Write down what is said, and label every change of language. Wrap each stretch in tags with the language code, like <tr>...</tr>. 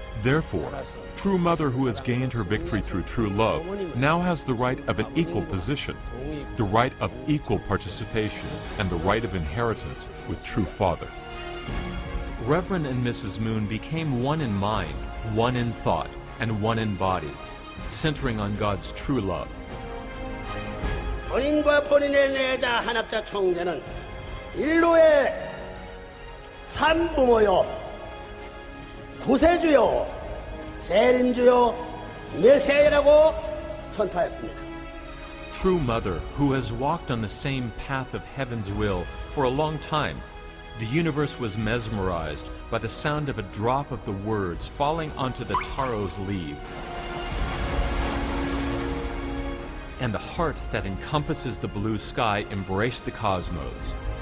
<en>Therefore, true mother who has gained her victory through true love now has the right of an equal position, the right of equal participation, and the right of inheritance with true father. Reverend and Mrs. Moon became one in mind, one in thought, and one in body, centering on God's true love.</en> <ko>본인과 본인의 내자 한합자 총재는 인류의 참부모요, 구세주요, 재림주요, 메시아라고 선포했습니다.</ko> <en>True mother who has walked on the same path of heaven's will for a long time, the universe was mesmerized by the sound of a drop of the words falling onto the taro's leaf. And the heart that encompasses the blue sky embraced the cosmos.</en>